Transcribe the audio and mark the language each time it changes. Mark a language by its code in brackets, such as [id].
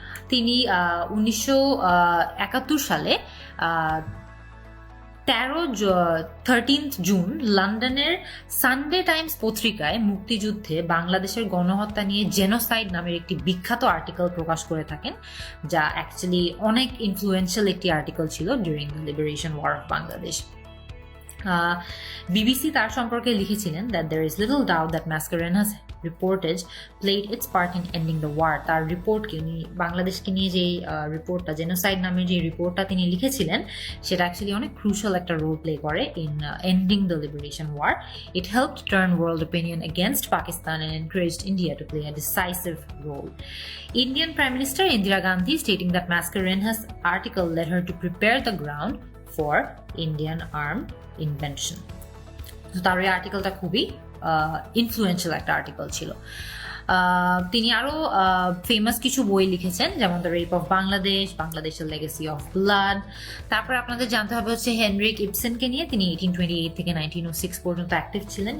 [bn] তিনি 1971 সালে 13 জুন লন্ডনের সানডে টাইমস পত্রিকায় মুক্তিযুদ্ধে বাংলাদেশের গণহত্যা নিয়ে জেনোসাইড নামের একটি বিখ্যাত আর্টিকেল প্রকাশ করে থাকেন, যা অ্যাকচুয়ালি অনেক ইনফ্লুয়েন্সিয়াল একটি আর্টিকেল ছিল [en] During the liberation war of Bangladesh. [bn] BBC তার সম্পর্কে লিখেছিলেন [en] that there is little doubt that Mascarenhas reportage played its part in ending the war. [bn] তার রিপোর্টকে উনি বাংলাদেশকে নিয়ে যে রিপোর্টটা, জেনোসাইড নামে যে রিপোর্টটা তিনি লিখেছিলেন, সেটা অ্যাকচুয়ালি অনেক ক্রুশাল একটা রোল প্লে করে [en] in ending the liberation war. It helped turn world opinion against Pakistan and encouraged India to play a decisive role. Indian Prime Minister Indira Gandhi stating that Mascarenhas article led her to prepare the ground for Indian armed invention. [bn] তার এই আর্টিকেলটা খুবই influential একটা article ছিল। তিনি আরও famous কিছু বই লিখেছেন যেমন দ্য রেপ অফ বাংলাদেশ, বাংলাদেশের লেগেসি অফ ব্লাড। তারপরে আপনাদের জানতে হবে হচ্ছে হেনরিক ইবসেনকে নিয়ে। তিনি 1828 থেকে 1906 পর্যন্ত অ্যাক্টিভ ছিলেন।